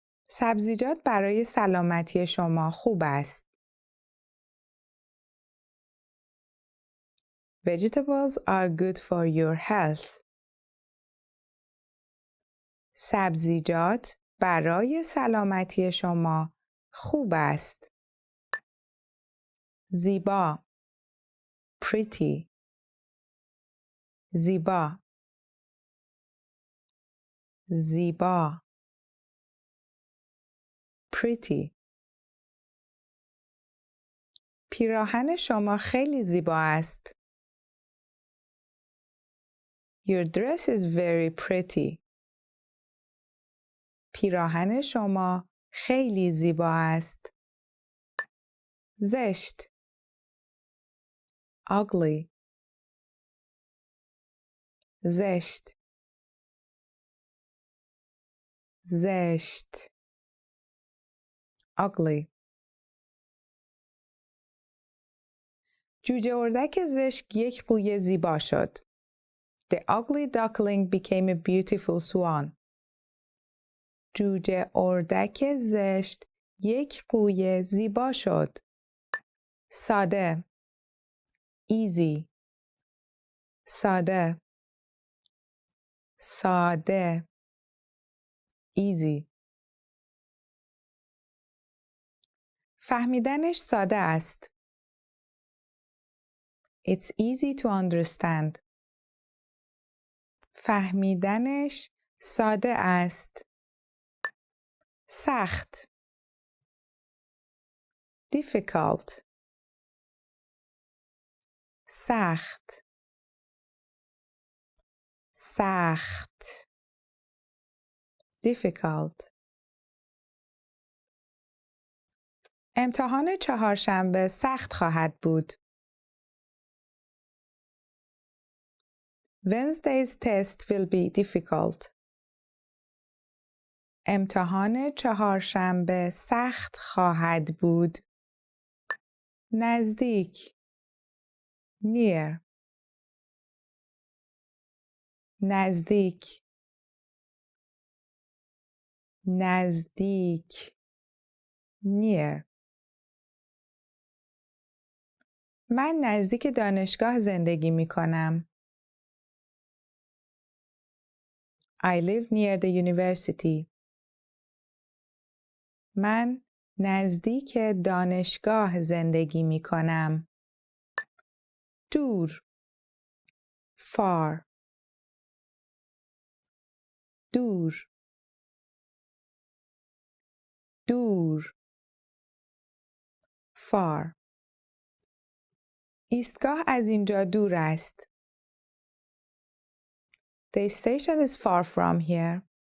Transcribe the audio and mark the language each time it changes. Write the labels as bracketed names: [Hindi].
[Persian] سبزیجات برای سلامتی شما خوب است. [English] Vegetables are good for your health. [Persian] سبزیجات برای سلامتی شما خوب است. زیبا pretty زیبا زیبا pretty پیراهن شما خیلی زیبا است. [English] Your dress is very pretty. [Persian] پیراهن شما خیلی زیبا است. زشت ugly زشت زشت ugly جوجه اردک زشت یک قوی زیبا شد. [English] The ugly duckling became a beautiful swan. [Persian] جوجه اردک زشت یک قوی زیبا شد. ساده easy ساده ساده easy فهمیدنش ساده است. [English] It's easy to understand. [Persian] فهمیدنش ساده است. سخت difficult سخت سخت difficult امتحان چهارشنبه سخت خواهد بود. [English] Wednesday's test will be difficult. [Persian] امتحان چهارشنبه سخت خواهد بود. نزدیک near نزدیک نزدیک near من نزدیک دانشگاه زندگی می کنم. [English] I live near the university. [Persian] من نزدیک دانشگاه زندگی می کنم. دور far دور دور far ایستگاه از اینجا دور است. [English] The station is far from here.